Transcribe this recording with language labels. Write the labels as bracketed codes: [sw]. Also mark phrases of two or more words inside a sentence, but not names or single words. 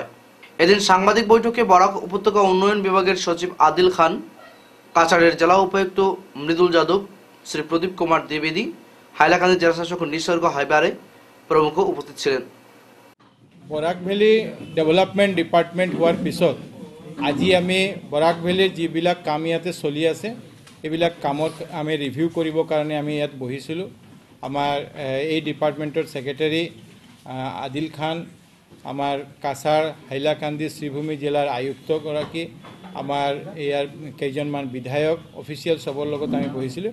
[bn] এদিন সাংবাদিক বৈঠকে বরাক উপত্যকা উন্নয়ন বিভাগের সচিব আদিল খান, কাছাড়ের জেলা উপায়ুক্ত মৃদুল যাদব, শ্রী প্রদীপ কুমার দ্বিবেদী, হাইলাকান্দি জেলা শাসক নিসর্গ হাইবারে প্রমুখ উপস্থিত ছিলেন। [as] বরাক ভেলী ডেভেলপমেন্ট ডিপার্টমেন্ট হওয়ার পিছত আজি আমি বরাক ভেলীৰ যিবিলাক কাম ইয়াতে চলি আছে এইবিলাক কামত আমি ৰিভিউ কৰিবৰ কাৰণে আমি ইয়াত বহিছিলোঁ। আমাৰ এই ডিপাৰ্টমেণ্টৰ ছেক্ৰেটাৰী আদিল খান, আমাৰ কাছাৰ হাইলাকান্দি শ্ৰীভূমি জিলাৰ আয়ুক্তগৰাকী, আমাৰ ইয়াৰ কেইজনমান বিধায়ক অফিচিয়েল চবৰ লগত আমি বহিছিলোঁ।